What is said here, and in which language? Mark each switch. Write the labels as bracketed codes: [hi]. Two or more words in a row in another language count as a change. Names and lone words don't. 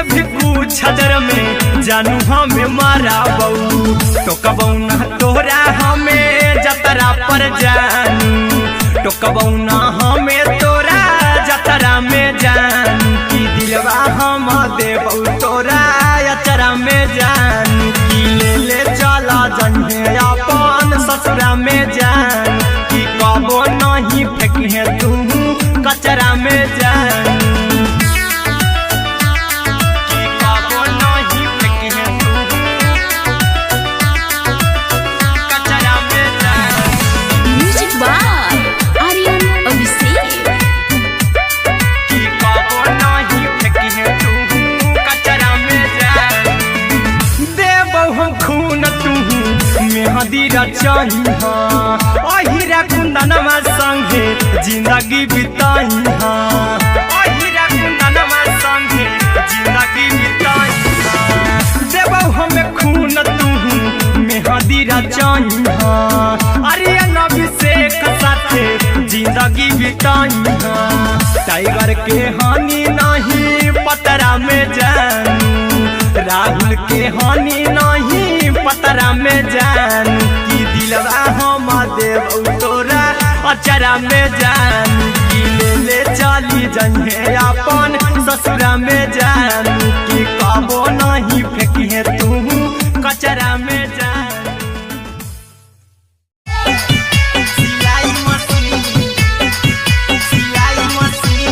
[bho] भी पूछ देर में जानू हमें माराबू, तो कबौ ना तोरा हमें जतरा पर जानू, तो कबौ ना हमें तोरा जतरा में जानू, की दिलवा हम देबो तोरा अचरा में जान, की ले ले चला जइहे अपन ससुरा में जान, की कबो नहीं फेंकिहे तू कचरा में जान, की कबो नहीं फेंकिहे तू कचरा में जान। [en] Music by Aryan Abhishek, [bho] की कबो नहीं फेंकिहे तू कचरा में जान, देबो हम खून तू मेहदी रचइहा, अहिरा कुंदनमा संगे जिंदगी बिताइहा, अहिरा कुंदनमा संगे जिंदगी बिताइहा, देबो हम खून तू मेहदी रचइहा, आर्यन अभिषेक साथे जिंदगी बिताइहा, टाइगर के हानि नहीं पतरा में जानू, राहुल के हानि नहीं पतरा में जानू, की दिलवा हम देबो तोरा अचरा में जानू, की ले ले चली जइहे अपन ससुरा में जानू, की कबो नहीं फेंकिहे तू कचरा में जानू। सिलाई मशीन, सिलाई मशीन